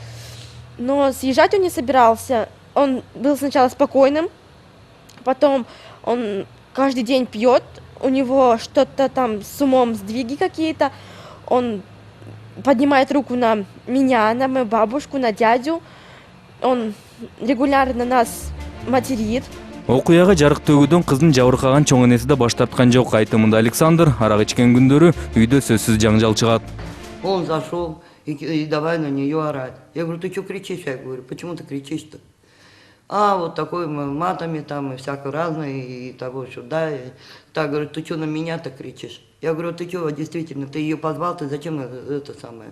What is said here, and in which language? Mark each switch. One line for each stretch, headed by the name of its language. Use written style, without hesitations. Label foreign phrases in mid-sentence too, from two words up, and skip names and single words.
Russian: Но съезжать он не собирался. Он был сначала спокойным, потом он каждый день пьет, у него что-то там с умом, сдвиги какие-то. Он поднимает руку на меня, на мою бабушку, на дядю. Он регулярно нас материт.
Kyrgyz: Окуяга жарык төгүүдөн кыздын жабыркаган чоң энеси да баш тарткан жок. Айтымында Александр арак ичкен күндөрү үйдө сөзсүз жаңжал чыгат.
Russian: Он зашел и давай на нее орать. Я говорю, ты что кричишь? Я говорю, почему ты кричишь-то? Вот такой матами там и всякое разное, и того сюда. Так, говорю, ты что на меня-то кричишь? Я говорю, ты что, действительно, ты ее позвал, ты зачем это самое?